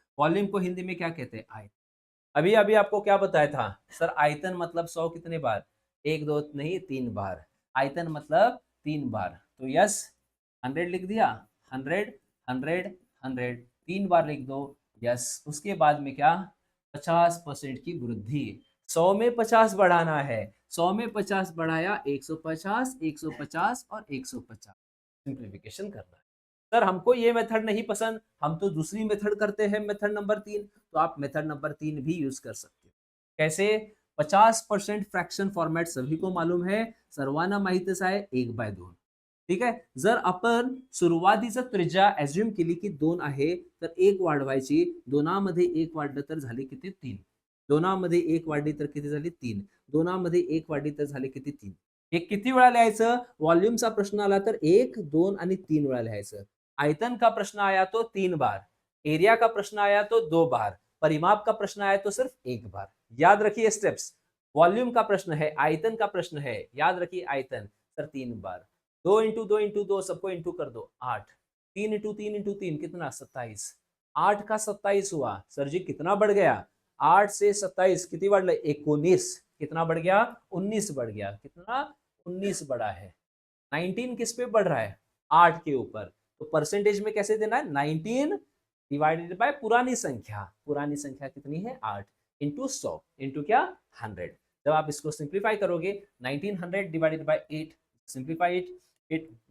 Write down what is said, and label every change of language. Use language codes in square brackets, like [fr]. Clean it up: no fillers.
[hi] Volume को हिंदी में क्या कहते हैं, आयतन। अभी अभी आपको क्या बताया था सर, आयतन मतलब 100 कितने बार, एक दो नहीं 3 बार, आयतन मतलब 3 बार, तो यस 100 लिख दिया, 100 100 100 3 बार लिख दो, यस, उसके बाद में क्या 50% की वृद्धि, 100 में 50 बढ़ाना है, 100 में 50 बढ़ाया 150 150 और 150, सिंप्लीफिकेशन करना है। सर हमको ये मेथड नहीं पसंद, हम तो दूसरी मेथड करते हैं, मेथड नंबर 3, तो आप मेथड नंबर 3 भी यूज कर सकते हो। कैसे, 50% फ्रॅक्शन फॉर्मॅट सभी को मालूम है, [mr] सर्वांना माहितच आहे 1/2, ठीक आहे। जर आपण सुरुवातीचा त्रिज्या अज्युम केली की 2 आहे, तर 1 वाढवायची, दोनामध्ये 1 वाढलं तर झाले किती 3, दोनामध्ये 1 वाढली तर किती झाली 3, दोनामध्ये 1 वाढली तर झाले किती 3, हे किती वेळा लिहायचं, वॉल्यूमचा प्रश्न आला तर 1 2 आणि 3 वेळा लिहायचं, [hi] आयतन का प्रश्न आया तो 3 बार, एरिया का प्रश्न आया तो 2 बार, परिमाप का प्रश्न आया तो सिर्फ 1 बार, याद रखिए स्टेप्स। वॉल्यूम का प्रश्न है, आयतन का प्रश्न है, याद रखिए आयतन सर 3 बार, 2 इंटू 2 इंटू 2 सबको इंटू कर दो 8, 3 इंटू 3 इंटू 3 कितना 27, 8 का 27 हुआ, सर जी कितना बढ़ गया, 8 से 27 कितनी बढ़ गया 19, कितना बढ़ गया 19 बढ़ गया, कितना 19 बढ़ा है, 19 किस पे बढ़ रहा है 8 के ऊपर, तो परसेंटेज में कैसे देना है 19 डिवाइडेड बाय पुरानी संख्या कितनी है 8 इंटू 100 इंटू क्या 100, जब आप इसको सिंप्लीफाई करोगे 1900 डिवाइडेड बाय 8, सिंप्लीफाई इट,